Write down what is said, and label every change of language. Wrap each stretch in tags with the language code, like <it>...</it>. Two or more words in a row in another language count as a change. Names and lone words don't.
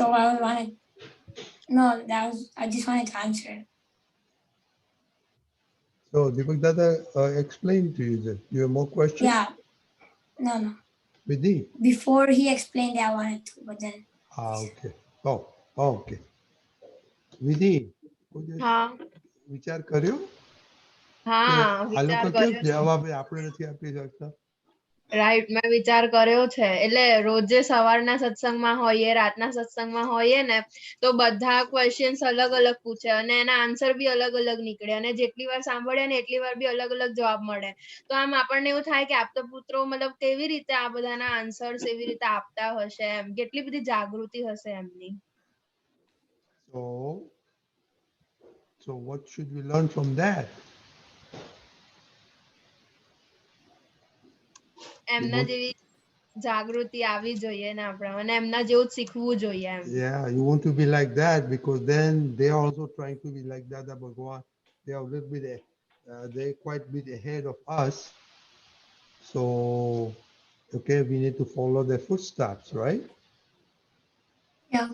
<en>so I just wanted to answer. So Deepak Dada explained to you that you have more questions? Yeah. No. Vidhi? Before he explained it, I wanted to, but then Okay. Oh, okay. Vidhi,</en> <gu>હા વિચાર કર્યો? હા આ વિચાર લોકો કેમ કર્યો છે. જવાબ આપણે નથી આપી શકતા? રાઈટ, મેં વિચાર કર્યો છે. એટલે રોજે સવારના સત્સંગમાં હોઈએ, રાતના સત્સંગમાં હોઈએ ને, તો બધા ક્વેશ્ચન્સ અલગ અલગ પૂછે અને એના આન્સર બી અલગ અલગ નીકળે, અને જેટલી વાર સાંભળે ને એટલી વાર બી અલગ અલગ જવાબ મળે. તો આમ આપણને એવું થાય કે આપતપુત્રો મતલબ કેવી રીતે આ બધાના આન્સર્સ એવી રીતે આપતા હશે, એમ કેટલી બધી જાગૃતિ હશે એમની.</gu> <en>So what should we learn from that?</en> <gu>એમના જેવી જાગૃતિ આવવી જોઈએ ને આપણા, અને એમના જેવું જ શીખવું જોઈએ એમ.</gu> <en>Yeah, you want to be like that because then they are also trying to be like Dada Bhagwan. They are a little bit, they're quite a bit ahead of us. So, okay, we need to follow their footsteps, right? yeah.</en>